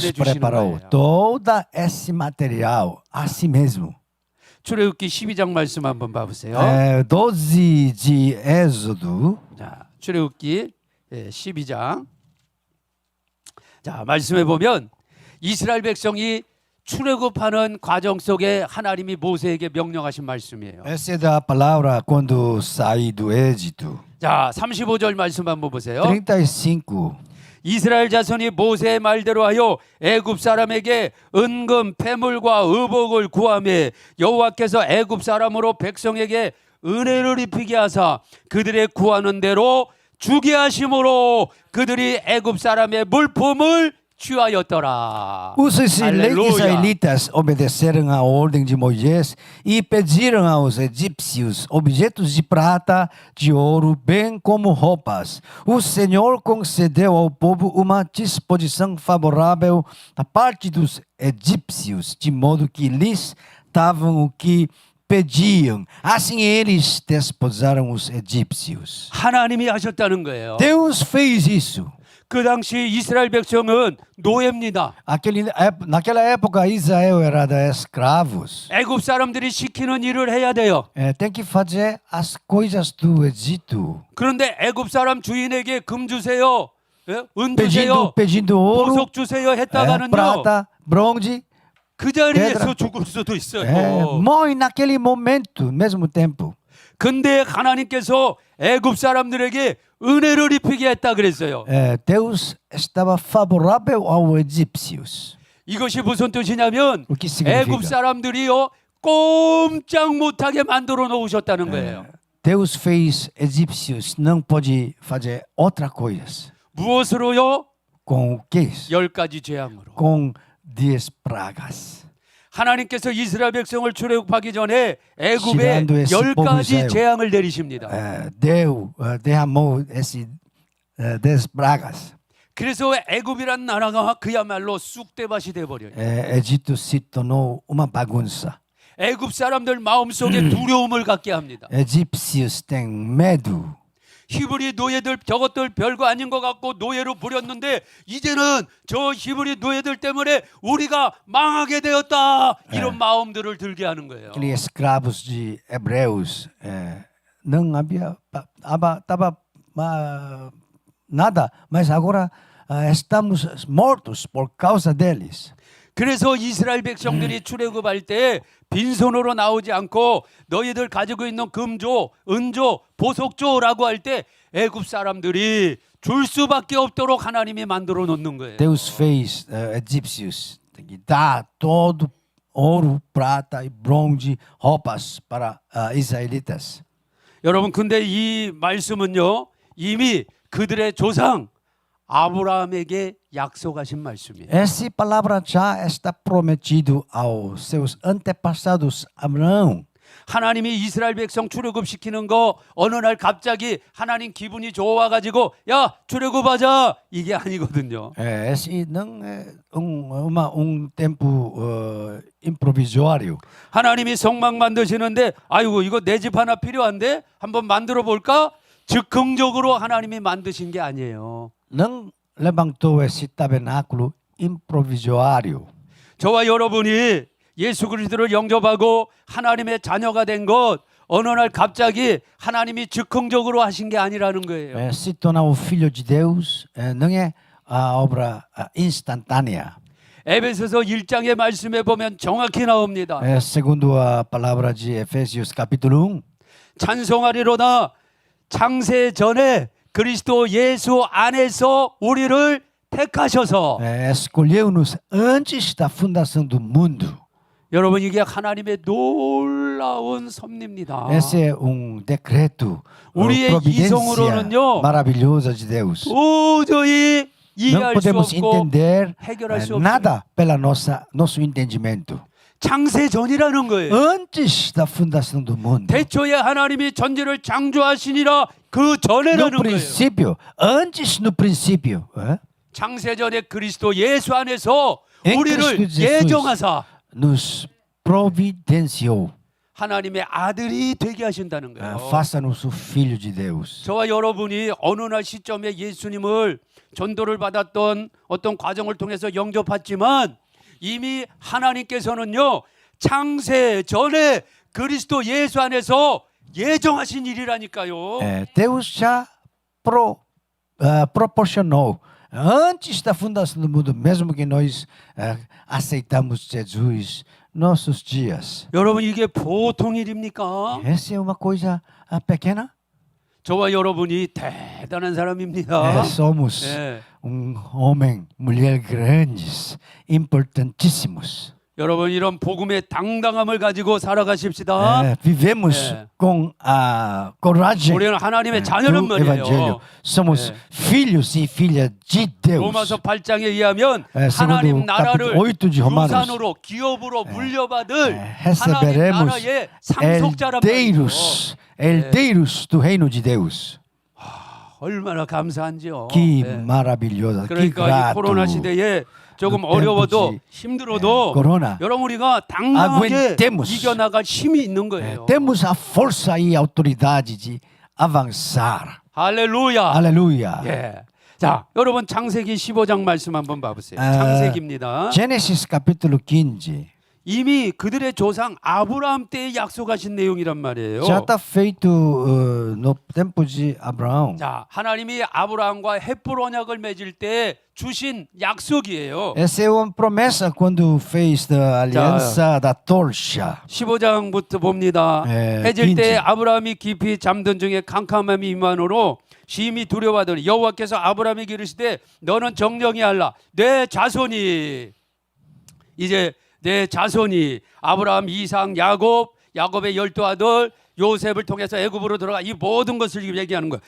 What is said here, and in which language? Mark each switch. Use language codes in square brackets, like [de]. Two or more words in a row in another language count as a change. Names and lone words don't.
[pt] Deus [ko] 주시는 [pt] preparou [ko] 거예요. [pt] todo esse material a si mesmo. [ko] 출애굽기 12장 말씀 한번 봐보세요. [pt] 12 de Êxodo. [ko] 자, 출애굽기 12장. 자, 말씀해 보면 이스라엘 백성이 출애굽하는 과정 속에 하나님이 모세에게 명령하신 말씀이에요. [pt] Essa é da palavra quando saí do Egito. [ko] 자, 35절 말씀 한번 보세요. 35. 이스라엘 자손이 모세의 말대로 하여 애굽 사람에게 은금 패물과 의복을 구하매 여호와께서 애굽 사람으로 백성에게 은혜를 입히게 하사 그들의 구하는 대로 주게 하심으로 그들이 애굽 사람의 물품을 취하였더라. [pt] Os Aleluia. israelitas obedeceram a ordem de Moisés e pediram aos egípcios objetos de prata, de ouro, bem como roupas. O Senhor concedeu ao povo uma disposição favorável da parte dos egípcios, de modo que lhes davam o que pediam. Assim eles desposaram os egípcios. [ko] 하나님이 하셨다는 거예요. [pt] Deus fez isso. [ko] 그 당시 이스라엘 백성은 노예입니다. [pt] Naquela época, Israel era de escravos. [ko] 애굽 사람들이 시키는 일을 해야 돼요. [pt] Tem que fazer as coisas do Egito. [ko] 그런데 애굽 사람 주인에게 금 주세요, 예? 은 주세요, [pt] Pedindo ouro, [ko] 보석 주세요 했다가는요, [pt] prata, bronze. [ko] 그 자리에서 [pt] pedra. [ko] 죽을 수도 있어요. [pt] Morre naquele momento, no mesmo tempo. [ko] 근데 하나님께서 애굽 사람들에게 은혜를 입히게 했다 그랬어요. [pt] Deus estava favorável aos egípcios. [ko] 이것이 무슨 뜻이냐면 [pt] O que significa? [ko] 애굽 사람들이요 꼼짝 못하게 만들어 놓으셨다는 거예요. [pt] Deus fez egípcios não pode fazer outra coisa. [ko] 무엇으로요? [pt] Com o que? [ko] 10가지 재앙으로. [pt] Com 10 pragas. [ko] 하나님께서 이스라엘 백성을 출애굽하기 전에 애굽에 [pt] Tirando esse [ko] 10가지 [pt] povo Israel. [ko] 재앙을 내리십니다. [pt] Derramou esse 10 pragas. [ko] 그래서 애굽이란 나라가 그야말로 쑥대밭이 돼 버려요. [pt] Egito se tornou uma bagunça. [ko] 애굽 사람들 마음속에 두려움을 갖게 합니다. [pt] Egípcios têm medo. [ko] 히브리 노예들 저것들 별거 아닌 것 같고 노예로 부렸는데 이제는 저 히브리 노예들 때문에 우리가 망하게 되었다 이런 마음들을 들게 하는 거예요. [pt] Aqueles escravos de hebreus não havia tava nada, mas agora estamos mortos por causa deles. [ko] 그래서 이스라엘 백성들이 출애굽할 때 빈손으로 나오지 않고 너희들 가지고 있는 금조, 은조, 보석조라고 할 때 애굽 사람들이 줄 수밖에 없도록 하나님이 만들어 놓는 거예요. [pt] Deus fez egípcios tem que dar todo ouro, prata e bronze, roupas para israelitas. [ko] 여러분 근데 이 말씀은요 이미 그들의 조상 아브라함에게 약속하신 말씀이에요. [pt] Essa palavra já está prometido aos seus antepassados Abraão. [ko] 하나님이 이스라엘 백성 출애굽시키는 거 어느 날 갑자기 하나님 기분이 좋아가지고 야 출애굽하자 이게 아니거든요. [pt] Esse não é tempo improvisório. [ko] 하나님이 성막 만드시는데 아이고 이거 내 집 하나 필요한데 한번 만들어 볼까? 즉흥적으로 하나님이 만드신 게 아니에요. [pt] Não levantou esse tabernáculo improvisório. [ko] 저와 여러분이 예수 그리스도를 영접하고 하나님의 자녀가 된 것 어느 날 갑자기 하나님이 즉흥적으로 하신 게 아니라는 거예요. [pt] Se tornar o filho de Deus não é a obra instantânea. [ko] 에베소서 1장의 말씀에 보면 정확히 나옵니다. [pt] Segundo a palavra de Efésios capítulo 1, [ko] 찬송하리로다 창세 전에 그리스도 예수 안에서 우리를 택하셔서 [pt] escolheu-nos antes da fundação do mundo. [ko] 여러분 이게 하나님의 놀라운 섭리입니다. [pt] Esse é decreto, [ko] 우리의 [pt] providência [ko] 이성으로는요 [pt] maravilhosa de Deus. [ko] 도저히 [pt] Não [ko] 이해할 수 [pt] podemos [ko] 없고 [pt] entender [ko] 해결할 수 없어요. [pt] nada pela nosso entendimento. [ko] 창세 전이라는 거예요. [pt] Antes da fundação do mundo. [ko] 대초에 하나님이 전지를 창조하시니라 그 전에라는 [pt] No [ko] 거예요. [pt] princípio, antes no princípio, [ko] 창세 전에 그리스도 예수 안에서 [pt] Em [ko] 우리를 [pt] Cristo Jesus. [ko] 예정하사 [pt] nos providenciou. [ko] 하나님의 아들이 되게 하신다는 거예요. [pt] Faça-nos o filho de Deus. [ko] 저와 여러분이 어느 날 시점에 예수님을 전도를 받았던 어떤 과정을 통해서 영접했지만 이미 하나님께서는요 창세 전에 그리스도 예수 안에서 예정하신 일이라니까요. [pt] Deus já proporcionou antes da fundação do mundo, mesmo que nós aceitamos Jesus, nossos dias. [ko] 여러분 이게 보통 일입니까? [pt] Essa é uma coisa pequena. [ko] 저와 여러분이 대단한 사람입니다. [pt] Somos [ko] 예. [pt] homem, mulher grandes, importantíssimos. [ko] 여러분 이런 복음의 당당함을 가지고 살아가십시다. [pt] Vivemos É. com a coragem [ko] 우리는 하나님의 자녀란 [pt] do Evangelho. [ko] 말이에요. [pt] Somos filhos e filhas de Deus. [ko] 로마서 8장에 의하면 [pt] segundo [ko] 하나님 나라를 [pt] capítulo 8 de Romanos, [ko] 유산으로 기업으로 물려받을 하나님 [pt] receberemos [ko] 나라의 상속자란 말이에요. [pt] herdeiros do reino de Deus. [ko] 얼마나 감사한지요. [pt] Que [ko] 예. [pt] maravilhoso, que [ko] 그러니까 이 [pt] grato. [ko] 코로나 시대에 조금 그 어려워도 [pt] 템포지. [ko] 힘들어도 [pt] 코로나. [ko] 여러분 우리가 당당하게 [pt] Aguentemos. [ko] 이겨나갈 힘이 있는 거예요. [pt] Temos a força e a autoridade de avançar. [ko] 할렐루야. [pt] Aleluia. [ko] 예. 자, 여러분 창세기 15장 말씀 한번 봐보세요. 아, 창세기입니다. [pt] Gênesis capítulo 15. [ko] 이미 그들의 조상 아브라함 때에 약속하신 내용이란 말이에요. [pt] Já está feito no tempo de Abraão. [ko] 자, 하나님이 아브라함과 헷불 언약을 맺을 때 주신 약속이에요. [pt] Essa é uma promessa quando fez a aliança da torcha. [ko] 15장부터 봅니다. 예, 해질 때 15. 아브라함이 깊이 잠든 중에 캄캄함이 임하노로 심히 두려워하더니 여호와께서 아브라함에게 이르시되 너는 정령이 알라 내 자손이 이제 내 자손이 아브라함, 이삭, 야곱의 12아들 요셉을 통해서 애굽으로 들어가 이 모든 것을 얘기하는 거야.